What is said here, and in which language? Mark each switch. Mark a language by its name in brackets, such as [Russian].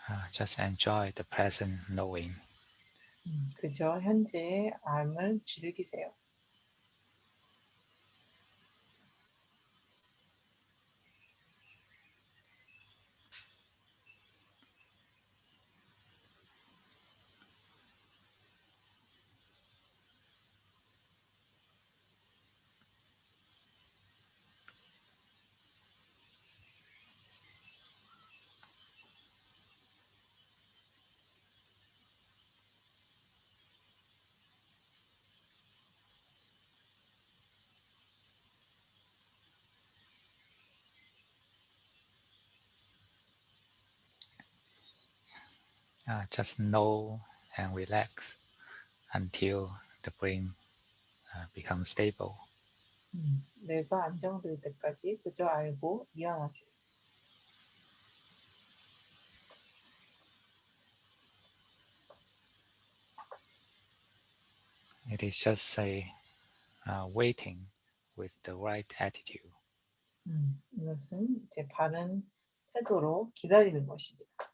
[English] Just enjoy the present knowing. [Korean] 그저 현재의 암을 즐기세요. [English] Just know and relax until the brain becomes stable. [Korean] 뇌가 안정될 때까지 그저 알고 일어나세요. [English] It is just waiting with the right attitude. [Korean] 이것은 이제 바른 태도로 기다리는 것입니다.